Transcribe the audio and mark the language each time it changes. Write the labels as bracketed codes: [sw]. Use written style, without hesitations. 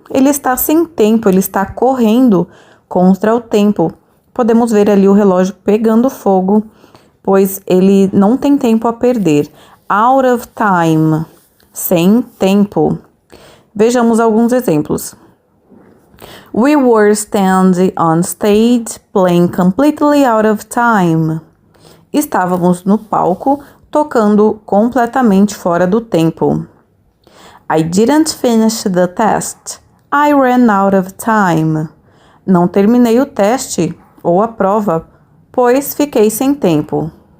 [pt] Ele está sem tempo, ele está correndo contra o tempo. Podemos ver ali o relógio pegando fogo, pois ele não tem tempo a perder. [en] Out of time, [pt] sem tempo. Vejamos alguns exemplos. [en] We were standing on stage, playing completely out of time. [pt] Estávamos no palco, tocando completamente fora do tempo. [en] I didn't finish the test. I ran out of time. [pt] Não terminei o teste ou a prova, pois fiquei sem tempo.